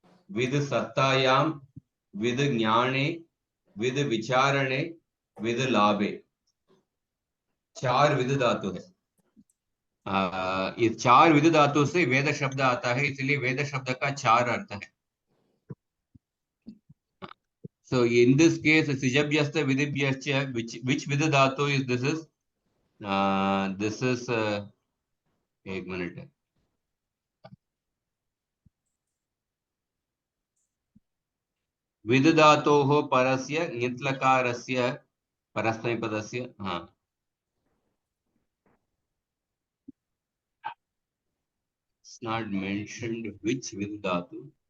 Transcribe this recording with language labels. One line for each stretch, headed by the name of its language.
Sanskrit: विद सत्तायाम, विद ज्ञाने, विद विचारणे, विद लाभे,
Hindi: 4 with धातु है। ये 4 विद धातु से वेद शब्द आता है, इसलिए वेद शब्द का 4 अर्थ है।
English: So in this case, sijabhyasta vidibhyascha, which vid dhatu is this? This is
Hindi: एक मिनट है,
Sanskrit: विद धातोः परस्य ङित्लकारस्य परस्मैपदस्य।
English: हाँ, it's not mentioned which vid dhatu.